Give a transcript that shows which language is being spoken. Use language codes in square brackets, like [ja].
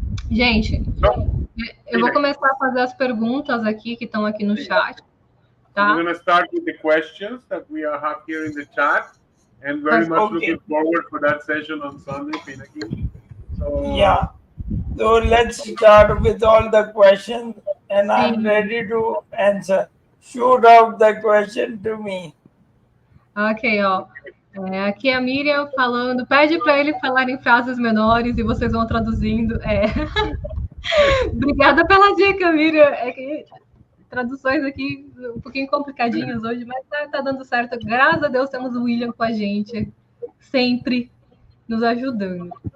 [pt] Gente, eu vou começar a fazer as perguntas aqui que estão aqui no chat. Tá? [en] We're going to start with the questions that we have here in the chat, and very much looking forward for that session on Sunday, Pinakin. So, yeah. So let's start with all the questions, and I'm ready to answer. Shoot out the question to me. [pt] Ok, ó. Aqui é a Miriam falando, pede para ele falar em frases menores e vocês vão traduzindo. Obrigada pela dica, Miriam. É que traduções aqui um pouquinho complicadinhas hoje, mas tá dando certo. Graças a Deus temos o William com a gente, sempre nos ajudando.